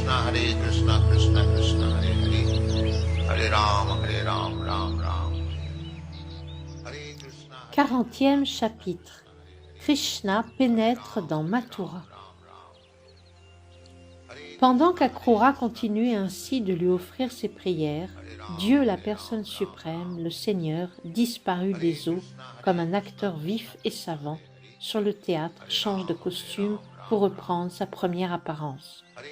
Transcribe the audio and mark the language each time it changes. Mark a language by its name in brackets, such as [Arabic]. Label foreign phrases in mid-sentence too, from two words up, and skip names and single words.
[Sanskrit] Krishna Krishna Hare Hare, Hare Ram, Ram Ram. Hare Krishna. [French] 40e chapitre. Krishna pénètre dans Mathura. Pendant qu'Akrura continuait ainsi de lui offrir ses prières, Dieu, la personne suprême, le Seigneur, disparut des eaux comme un acteur vif et savant sur le théâtre change de costume pour reprendre sa première apparence.